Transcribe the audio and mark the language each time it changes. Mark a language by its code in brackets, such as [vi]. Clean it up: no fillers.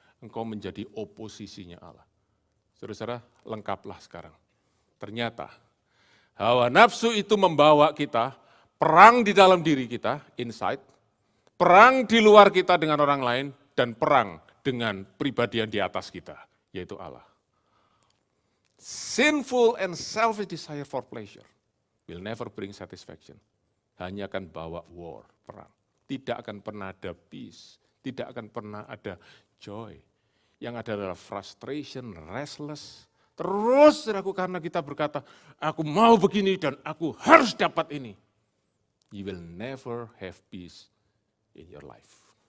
[id] Engkau menjadi oposisinya Allah. Saudara-saudara, lengkaplah sekarang. Ternyata, hawa nafsu itu membawa kita, perang di dalam diri kita, inside, perang di luar kita dengan orang lain, dan perang dengan pribadi yang di atas kita, yaitu Allah. [en] Sinful and selfish desire for pleasure will never bring satisfaction. [id] Hanya akan bawa war, perang. Tidak akan pernah ada peace, tidak akan pernah ada joy. Yang ada adalah frustration, restless. Terus karena kita berkata, aku mau begini dan aku harus dapat ini. [en] You will never have peace in your life.